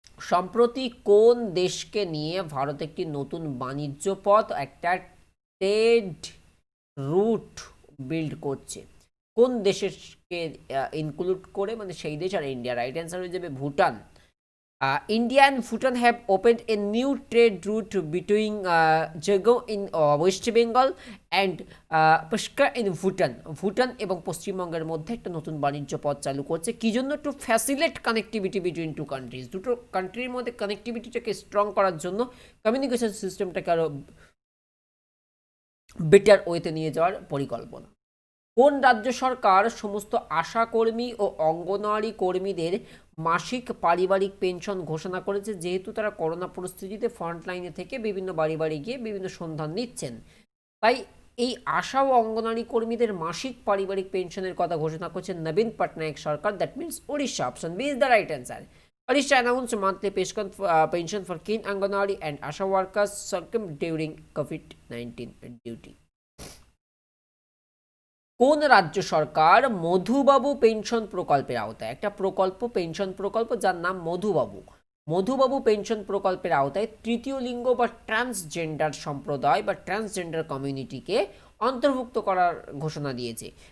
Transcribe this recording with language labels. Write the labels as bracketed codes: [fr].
[bn] সম্প্রতি কোন দেশকে নিয়ে ভারত একটি নতুন বাণিজ্য পথ, একটা ট্রেড রুট বিল্ড করছে? কোন দেশকে ইনক্লুড করে, মানে সেই দেশ আর ইন্ডিয়া? রাইট অ্যান্সার হয়ে যাবে Bhutan. [en] India and Bhutan have opened a new trade route between Jago in West Bengal and Pushkar in Bhutan. [bn] Bhutan এবং পশ্চিমবঙ্গের মধ্যে একটা নতুন বাণিজ্য পথ চালু করছে। কি জন্য? [en] To facilitate connectivity between two countries. [bn] দুটো কান্ট্রির মধ্যে কানেক্টিভিটিটাকে স্ট্রং করার জন্য, কমিউনিকেশন সিস্টেমটাকে আরও বেটার ওয়েতে নিয়ে যাওয়ার পরিকল্পনা। কোন রাজ্য সরকার সমস্ত আশাকর্মী ও অঙ্গনওয়াড়ি কর্মীদের মাসিক পারিবারিক পেনশন ঘোষণা করেছে, যেহেতু তারা করোনা পরিস্থিতিতে ফ্রন্টলাইনে থেকে বিভিন্ন বাড়ি বাড়ি গিয়ে বিভিন্ন সন্ধান নিচ্ছেন? তাই এই আশা ও অঙ্গনওয়াড়ি কর্মীদের মাসিক পারিবারিক পেনশনের কথা ঘোষণা করছে নবীন পটনায়ক সরকার। [en] That means Odisha. Option B is the right answer. Odisha announced monthly pension for keen Anganwadi and ASHA workers succumbed during COVID-19 duty. [bn] কোন রাজ্য সরকার মধুবাবু পেনশন প্রকল্পের আওতায়, একটা প্রকল্প, পেনশন প্রকল্প যার নাম মধুবাবু পেনশন প্রকল্পের আওতায় তৃতীয় লিঙ্গ বা ট্রান্সজেন্ডার সম্প্রদায় বা ট্রান্সজেন্ডার কমিউনিটিকে অন্তর্ভুক্ত করার ঘোষণা দিয়েছে?